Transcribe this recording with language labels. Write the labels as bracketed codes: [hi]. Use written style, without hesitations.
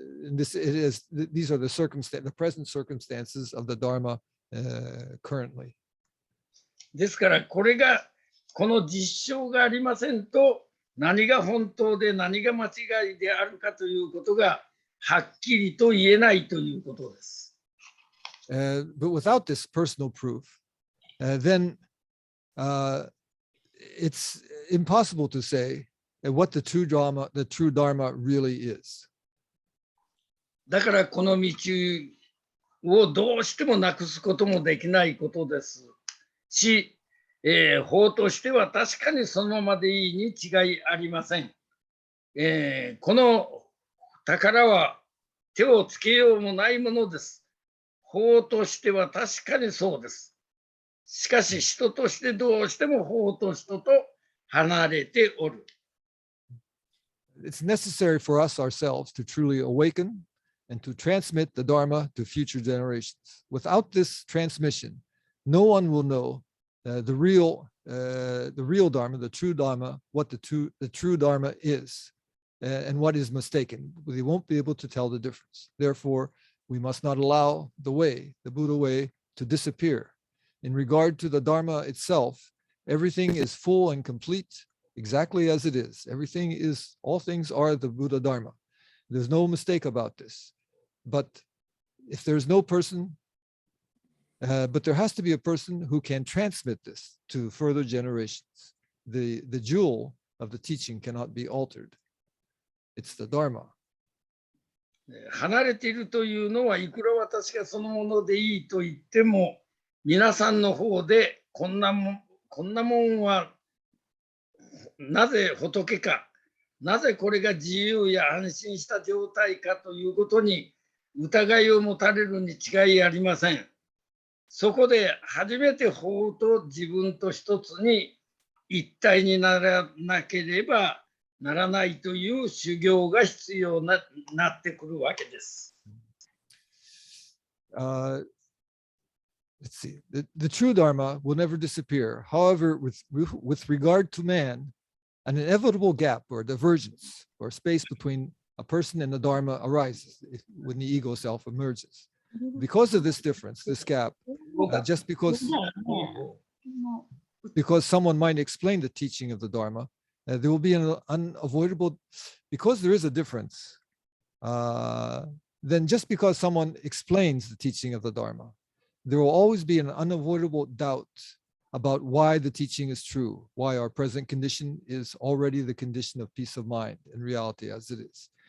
[en] These are the present circumstances of the Dharma currently. [ja] ですからこの実証がありませんと、何が本当で何が間違いであるかということがはっきりと言えないということです。 [en] But without this personal proof, then it's impossible to say what the true Dharma really is. [ja] だからこの道をどうしてもなくすこともできないことですし、法としては確かにそのままでいいに違いありません。この宝は手をつけようもないものです。法としては確かにそうです。しかし人としてどうしても法と人と離れておる。 [en] It's necessary for us ourselves to truly awaken and to transmit the Dharma to future generations. Without this transmission, no one will know the real Dharma, the true Dharma, what the true Dharma is, and what is mistaken. They won't be able to tell the difference. Therefore, we must not allow the Buddha way, to disappear. In regard to the Dharma itself, everything is full and complete, exactly as it is. All things are the Buddha Dharma. There's no mistake about this. But if there's no person, but there has to be a person who can transmit this to further generations. The jewel of the teaching cannot be altered. It's the Dharma. [ja] 離れているというのはいくら私がそのものでいいと言っても、皆さんの方でこんなもんはなぜ仏か、なぜこれが自由や安心した状態かということに疑いを持たれるに違いありません。そこで初めて法と自分と一つに一体にならなければならないという修行が必要なってくるわけです。 [en] Let's see. The true Dharma will never disappear. However, with regard to man, an inevitable gap or divergence or space between a person and the Dharma arises when the ego self emerges. Because of this difference, this gap, just because someone might explain the teaching of the Dharma, there will be an unavoidable, because there is a difference, then just because someone explains the teaching of the Dharma, there will always be an unavoidable doubt about why the teaching is true, why our present condition is already the condition of peace of mind in reality as it is.